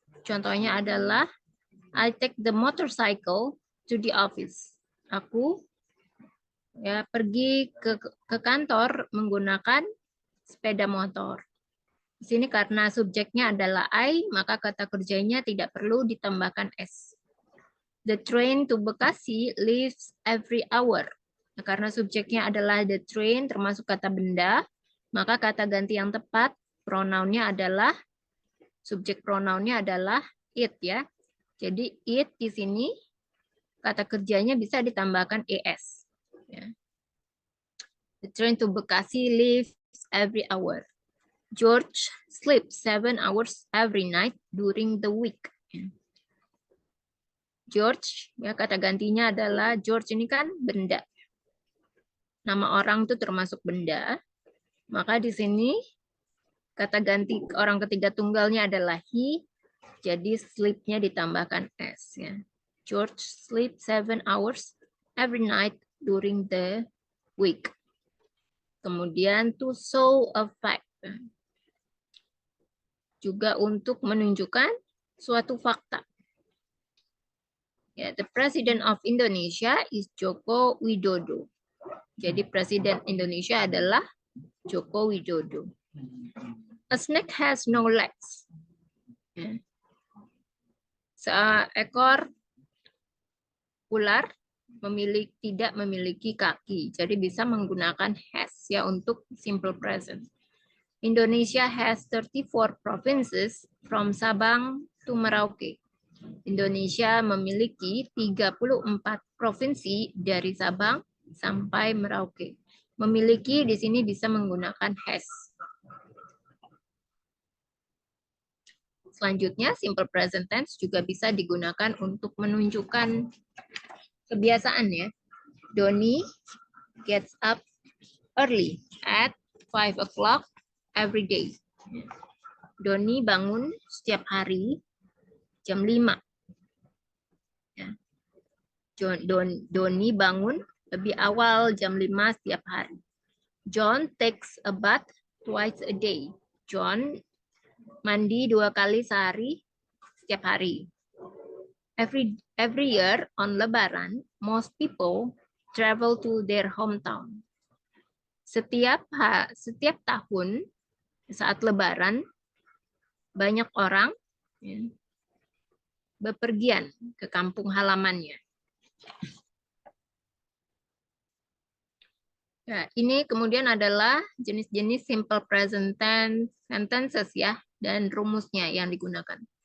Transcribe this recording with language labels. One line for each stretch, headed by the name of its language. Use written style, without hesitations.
Indonesian: Contohnya adalah
English: I take the motorcycle to the office.
Indonesian: Aku ya pergi ke kantor menggunakan sepeda motor. Di sini karena subjeknya adalah I, maka kata kerjanya tidak perlu ditambahkan S.
English: The train to Bekasi leaves every hour.
Indonesian: Nah, karena subjeknya adalah the train, termasuk kata benda, maka kata ganti yang tepat, pronounnya adalah, subjek pronounnya adalah it ya. Jadi it di sini, kata kerjanya bisa ditambahkan es. Ya.
English: The train to Bekasi leaves every hour. George sleeps 7 hours every night during the week.
Indonesian: George, ya kata gantinya adalah George ini kan benda. Nama orang itu termasuk benda. Maka di sini kata ganti orang ketiga tunggalnya adalah he. Jadi sleep-nya ditambahkan s. Ya.
English: George sleeps 7 hours every night during the week.
Indonesian: Kemudian
English: to show a fact.
Indonesian: Juga untuk menunjukkan suatu fakta.
English: Ya, the President of Indonesia is Joko Widodo.
Indonesian: Jadi Presiden Indonesia adalah Joko Widodo.
English: A snake has no legs.
Indonesian: Ya. Seekor ular tidak memiliki kaki. Jadi bisa menggunakan has ya untuk simple present.
English: Indonesia has 34 provinces from Sabang to Merauke.
Indonesian: Indonesia memiliki 34 provinsi dari Sabang sampai Merauke. Memiliki di sini bisa menggunakan has. Selanjutnya, simple present tense juga bisa digunakan untuk menunjukkan kebiasaan ya.
English: Doni gets up early at 5 o'clock every day.
Indonesian: Doni bangun setiap hari jam 5. Ya. Doni bangun lebih awal jam 5 setiap hari.
English: John takes a bath twice a day.
Indonesian: John mandi 2 kali sehari setiap hari.
English: Every year on Lebaran, most people travel to their hometown.
Indonesian: Setiap tahun saat Lebaran, banyak orang ya, bepergian ke kampung halamannya. Nah, ini kemudian adalah jenis-jenis simple present tense sentences ya, dan rumusnya yang digunakan.